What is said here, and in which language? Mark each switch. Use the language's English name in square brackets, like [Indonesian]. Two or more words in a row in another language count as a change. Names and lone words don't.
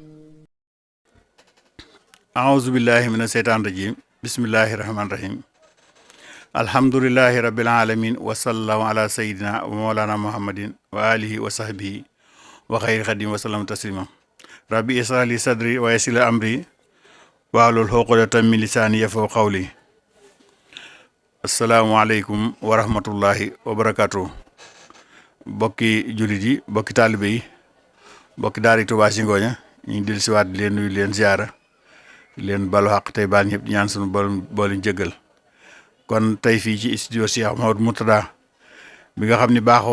[Arabic] أعوذ بالله من الشيطان الرجيم بسم الله الرحمن الرحيم الحمد لله رب العالمين وصلى الله على سيدنا ومولانا محمد وآله وصحبه وخير خديم وسلم تسليما ربي اشرح لي صدري ويسر لي أمري واحلل عقدة من لساني يفقهوا قولي السلام عليكم ورحمة الله وبركاته [Wolof] bokki jullit yi bokki taalibe yi bokki daari Touba Zingonia ñu ngi dellusiwaat di leen nuyu leen ziara leen balu xaq tey baal ñëpp di ñaan sunu boolu jëggal kon tey fii ci studio Cheikh Mouhamadou Mourtada bi nga xam ni baaxoo